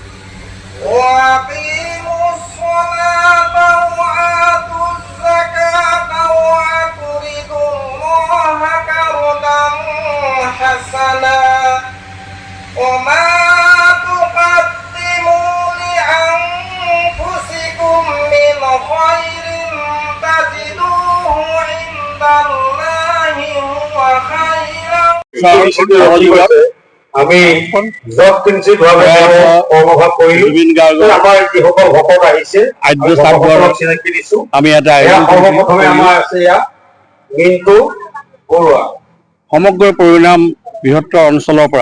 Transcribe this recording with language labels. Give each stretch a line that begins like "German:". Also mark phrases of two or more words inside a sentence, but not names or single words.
Arabic: وأقيموا الصلاة وآتوا الزكاة وأقرضوا الله قرضا حسنا وما تقدموا لأنفسكم من خير تجدوه عند الله هو خيرا।
Assamese: আমি অনুভৱ কৰিলো আমাৰ যিসকল ভকত আহিছে চিনাকি দিছো। আমি সৰ্বপ্ৰথমে আমাৰ আছে ইয়াত মিণ্টু বৰুৱা। সমগ্ৰ পৰিণাম বৃহত্তৰ অঞ্চলৰ পৰা